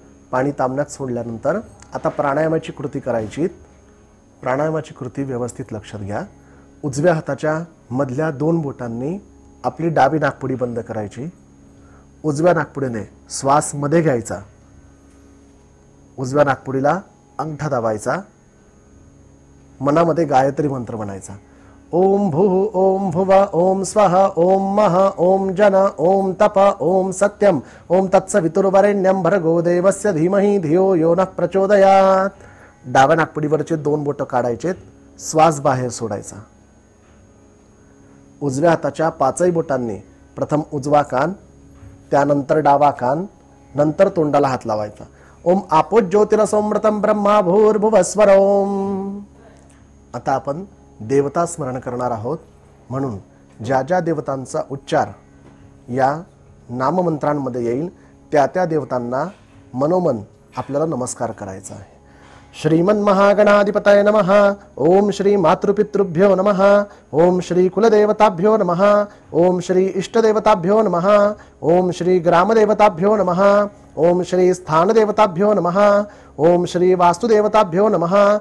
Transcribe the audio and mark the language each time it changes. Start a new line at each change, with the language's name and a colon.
Marathi: पाणी तामण्यात सोडल्यानंतर आता प्राणायामाची कृती करायची। प्राणायामाची कृती व्यवस्थित लक्षात घ्या। उजव्या हाताच्या मधल्या 2 बोटांनी आपली डावी नाकपुडी बंद करायची। उजव्या नाकपुडीने श्वास मध्ये घ्यायचा। उजव्या नाकपुडीला अंगठा दाबायचा। मनामध्ये गायत्री मंत्र म्हणायचा।
Sanskrit: ओम भूः ओम भुव ओम स्वः ओम मह ओम जन ओम तप ओम सत्यम ओम तत्सवितुर्वरेण्यं भर्गो देवस्य धीमहि धियो यो नः प्रचोदयात्।
Marathi: डाव्या नाकपुडीवरचे 2 बोटं काढायचेत। श्वास बाहेर सोडायचा। उजव्या हाताच्या 5ही बोटांनी प्रथम उजवा कान, त्यानंतर डावा कान, नंतर तोंडाला हात लावायचा।
Sanskrit: ओम आपो ज्योतिरसोमृतं ब्रह्मा भूर्भुवस्वर ओम।
Marathi: आता आपण देवता स्मरण करणार आहोत, म्हणून ज्या ज्या देवतांचा उच्चार या नाममंत्रांमध्ये येईल त्या त्या देवतांना मनोमन आपल्याला नमस्कार करायचा आहे।
Sanskrit: श्रीमन महागणाधिपतये नमः। ओम श्री मातृपितृभ्यो नमः। ओम श्री कुलदेवताभ्यो नमः। ओम श्री इष्टदेवताभ्यो नमः। ओम श्री ग्रामदेवताभ्यो नमः। ओम श्री स्थानदेवताभ्यो नमः। ओम श्री वास्तुदेवताभ्यो नमः।